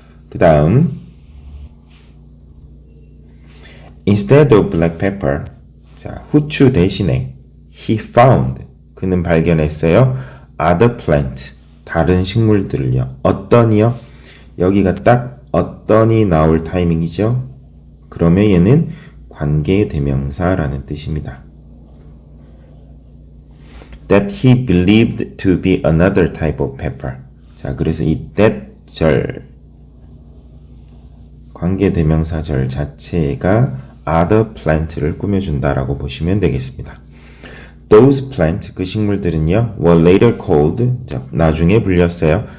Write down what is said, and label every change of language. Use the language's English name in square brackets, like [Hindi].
[Korean] 그 다음 [English] Instead of black pepper, [Korean] 자, 후추 대신에 he found, 그는 발견했어요. other plant, 다른 식물들을요. 어떤이요? 여기가 딱 어떤이 나올 타이밍이죠. 그러면 얘는 관계대명사라는 뜻입니다. [English] That he believed to be another type of pepper. [Korean] 자, 그래서 이 that 절, 관계대명사절 자체가 other plant를 꾸며준다라고 보시면 되겠습니다. [English] Those plants, 그 식물들은요, were later called, 자, [Korean] 나중에 불렸어요.